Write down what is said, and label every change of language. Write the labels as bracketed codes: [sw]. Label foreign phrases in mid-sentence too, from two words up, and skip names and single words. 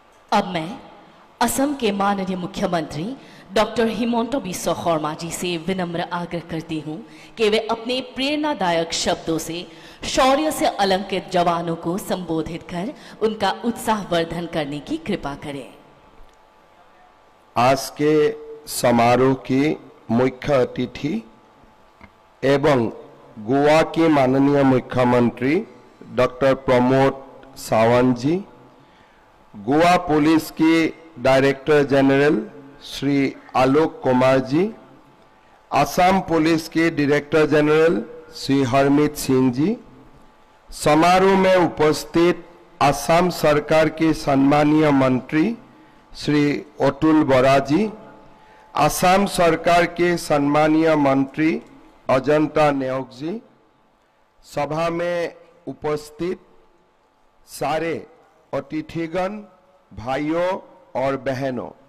[hi] अब मैं असम के माननीय मुख्यमंत्री डॉक्टर हिमंता बिस्वा शर्मा जी से विनम्र आग्रह करती हूं कि वे अपने प्रेरणादायक शब्दों से शौर्य से अलंकृत जवानों को संबोधित कर उनका उत्साहवर्धन करने की कृपा करें। आज के समारोह की मुख्य अतिथि एवं गोवा के माननीय मुख्यमंत्री डॉक्टर प्रमोद सावंत जी, गोवा पुलिस के [en] director general [hi] श्री आलोक कुमार जी, असम पुलिस के [en] director general [hi] श्री हरमीत सिंह जी, समारोह में उपस्थित असम सरकार के सम्मानीय मंत्री श्री अतुल बोरा जी, असम सरकार के सम्मानीय मंत्री अजंता नेओग जी, सभा में उपस्थित सारे अतिथिगण, भाइयों और बहनों,